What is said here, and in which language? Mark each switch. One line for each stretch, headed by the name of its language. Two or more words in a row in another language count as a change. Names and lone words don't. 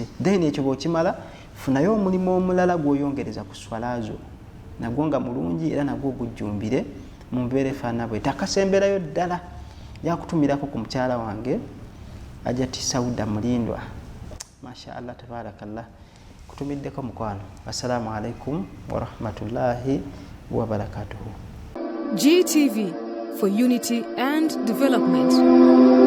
Ganda: Then ekyo bw'okimala funayo omulimu omulala gw'oyongereza ku swala zo, nagwo nga mulungi era nagwo gujjumbire mu mbeera efaana bw'eti. Akasemberayo ddala yakutumirako ku mukyala wange Ajati Sauda Mulindwa,
Arabic: ما شاء الله تبارك الله,
Ganda: kutumiddeko mukwano.
Arabic: السلام عليكم ورحمة الله وبركاته.
English: GTV for unity and development.